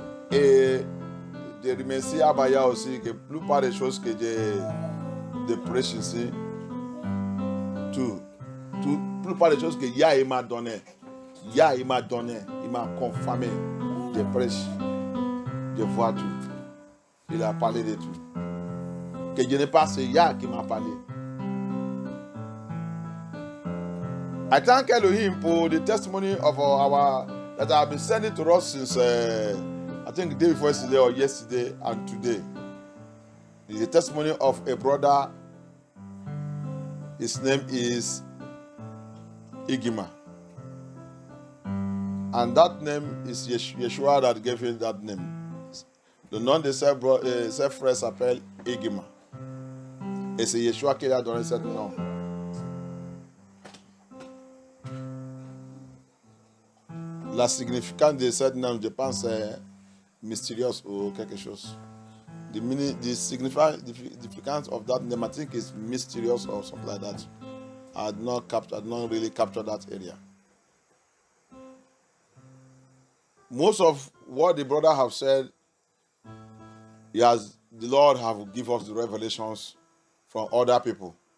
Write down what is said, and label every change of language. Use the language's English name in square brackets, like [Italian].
[French] Et je remercie Abaya aussi que la plupart des choses que je prêche ici, la plupart des choses que Yah il m'a donné, il m'a confirmé. Je prêche, je vois tout. Il a parlé de tout. Que je n'ai pas, c'est Yah qui m'a parlé. [English] I thank Elohim for the testimony of our that have been sending to us since I think the day before yesterday or yesterday and today. It's the testimony of a brother. His name is Igima. And that name is Yeshua that gave him that name. [French] Le nom de ce frère s'appelle Igima. Et c'est Yeshua qui lui a donné ce nom. La significance de ce nom, je pense, est mystérieuse ou quelque chose. [English] The significance of that name, I think, is mysterious or something like that. I had not really captured that area. Most of what the brother have said, the Lord have given us the revelations from other people.